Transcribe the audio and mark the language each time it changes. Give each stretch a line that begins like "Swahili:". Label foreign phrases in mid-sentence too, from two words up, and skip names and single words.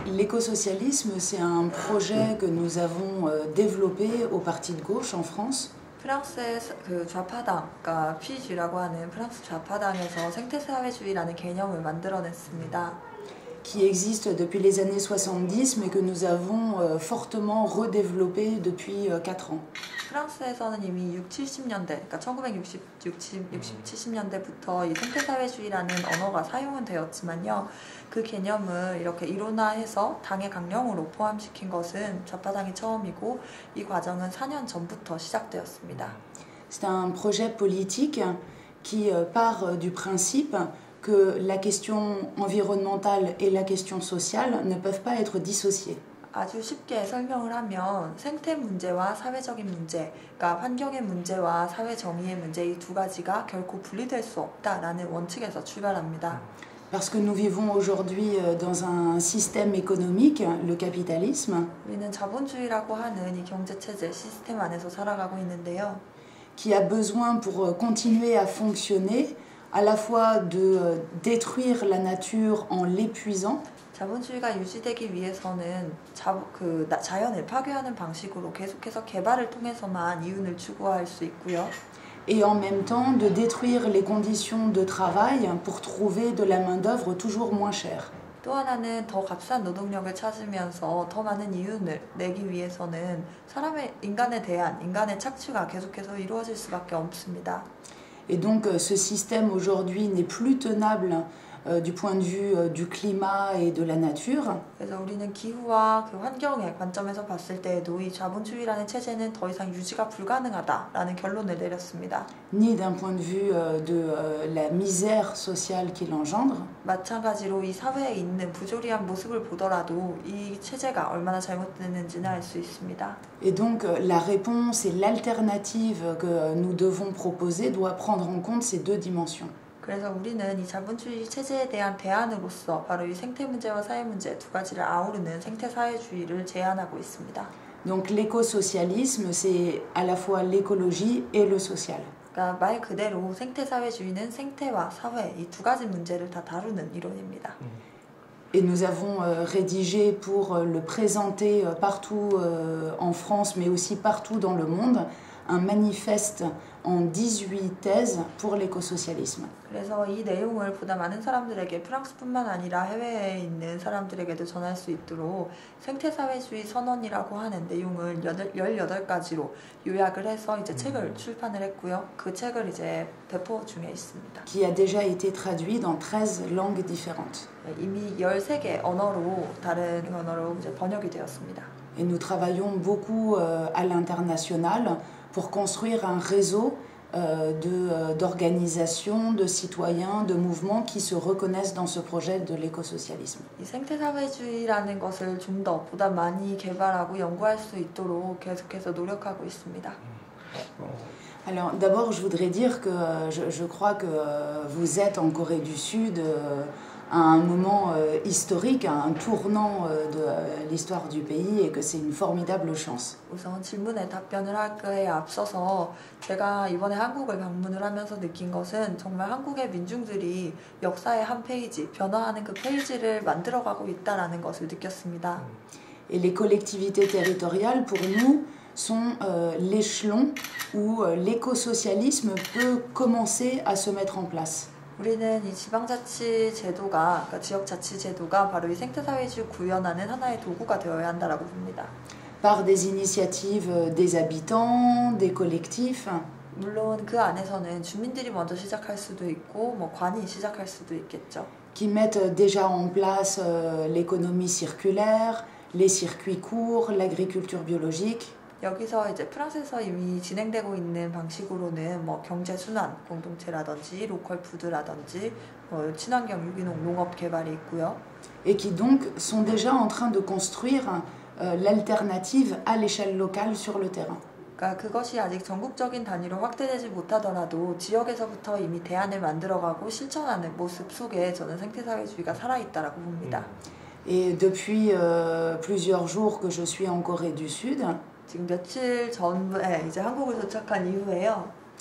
French: L'écosocialisme, c'est un projet que nous avons développé au Parti de gauche en France.
Korean: 프랑스의 그 좌파당, 그러니까 PG라고 하는 프랑스 좌파당에서 생태사회주의라는 개념을 만들어냈습니다.
French: Qui existe depuis les années 70, mais que nous avons fortement redéveloppé depuis 4 ans.
Korean: 프랑스에서는 이미 70년대, 그러니까 70년대부터 이 생태사회주의라는 언어가 사용은 되었지만요. 그 개념을 이렇게 이론화해서 당의 강령으로 포함시킨 것은 좌파당이 처음이고 이 과정은 4년 전부터 시작되었습니다.
French: C'est un projet politique qui part du principe que la question environnementale et la question sociale ne peuvent pas être dissociées.
Korean: 아주 쉽게 설명을 하면 생태 문제와 사회적인 문제, 그러니까 환경의 문제와 사회 정의의 문제 이 두 가지가 결코 분리될 수 없다라는 원칙에서 출발합니다.
French: Parce que nous vivons aujourd'hui dans un système économique, le capitalisme,
Korean: 우리는 자본주의라고 하는 이 경제 체제 시스템 안에서 살아가고 있는데요.
French: qui a besoin pour continuer à fonctionner à la fois de détruire la nature en l'épuisant.
Korean: 자본주의가 유지되기 위해서는 자연을 파괴하는 방식으로 계속해서 개발을 통해서만 이윤을 추구할 수 있고요.
French: Et en même temps de détruire les conditions de travail pour trouver de la main-d'œuvre toujours moins chère.
Korean: 또 하나는 더 값싼 노동력을 찾으면서 더 많은 이윤을 내기 위해서는 인간에 대한 인간의 착취가 계속해서 이루어질 수밖에 없습니다.
French: Et donc ce système aujourd'hui n'est plus tenable du point de vue du climat et de la nature.
Korean: 그래서 우리는 기후와 그 환경의 관점에서 봤을 때에도 이 자본주의라는 체제는 더 이상 유지가 불가능하다라는 결론을 내렸습니다.
French: Ni d'un point de vue de la misère sociale qu'il engendre.
Korean: 마찬가지로 이 사회에 있는 부조리한 모습을 보더라도 이 체제가 얼마나 잘못됐는지는 알 수 있습니다.
French: Et donc la réponse et l'alternative que nous devons proposer doit prendre en compte ces deux dimensions.
Korean: 그래서 우리는 이 자본주의 체제에 대한 대안으로서 바로 이 생태 문제와 사회 문제 두 가지를 아우르는 생태 사회주의를 제안하고 있습니다.
French: Donc l'écosocialisme, c'est à la fois l'écologie et le social.
Korean: 그러니까 말 그대로 생태 사회주의는 생태와 사회 이 두 가지 문제를 다 다루는 이론입니다.
French: Et nous avons rédigé pour le présenter partout en France, mais aussi partout dans le monde, un manifeste en 18 thèses pour l'écosocialisme.
Korean: 그래서 이 내용을 보다 많은 사람들에게 프랑스뿐만 아니라 해외에 있는 사람들에게도 전할 수 있도록 생태사회주의 선언이라고 하는 내용을 18가지로 요약을 해서 이제 책을 출판을 했고요. 그 책을 이제 배포 중에 있습니다.
French: Qui a déjà été traduit dans 13 langues différentes.
Korean: 이미 13개 언어로 다른 언어로 이제 번역이 되었습니다.
French: Et nous travaillons beaucoup à l'international pour construire un réseau d'organisations, de citoyens, de mouvements qui se reconnaissent dans ce projet de l'écosocialisme.
Korean: 이 생태사회주의라는 것을 좀 더 보다 많이 개발하고 연구할 수 있도록 계속해서 노력하고 있습니다.
French: Alors d'abord je voudrais dire que je crois que vous êtes en Corée du Sud à un moment historique, à un tournant de l'histoire du pays et que c'est une formidable chance.
Korean: 우선 질문에 답변을 할 거에 앞서서 제가 이번에 한국을 방문을 하면서 느낀 것은 정말 한국의 민중들이 역사의 한 페이지, 변화하는 그 페이지를 만들어가고 있다는 것을 느꼈습니다.
French: Et les collectivités territoriales pour nous sont l'échelon où l'écosocialisme peut commencer à se mettre en place.
Korean: 우리는 이 지방자치 제도가, 그러니까 지역자치 제도가 바로 이 생태사회주의 구현하는 하나의 도구가 되어야 한다라고 봅니다.
French: Par des initiatives des habitants, des collectifs.
Korean: 물론 그 안에서는 주민들이 먼저 시작할 수도 있고, 뭐 관이 시작할 수도 있겠죠.
French: Qui mettent déjà en place l'économie circulaire, les circuits courts, l'agriculture biologique.
Korean: 여기서 이제 프랑스에서 이미 진행되고 있는 방식으로는 뭐 경제 순환 공동체라든지 로컬 푸드라든지 뭐 친환경 유기농 농업 개발이 있고요.
French: Et qui donc sont déjà en train de construire l'alternative à l'échelle locale sur le terrain.
Korean: 그러니까 그것이 아직 전국적인 단위로 확대되지 못하더라도 지역에서부터 이미 대안을 만들어가고 실천하는 모습 속에 저는 생태사회주의가 살아있다라고 봅니다.
French: Et depuis plusieurs jours que je suis en Corée du Sud.
Korean: 지금 며칠 전에 이제 한국을 도착한 이후에요.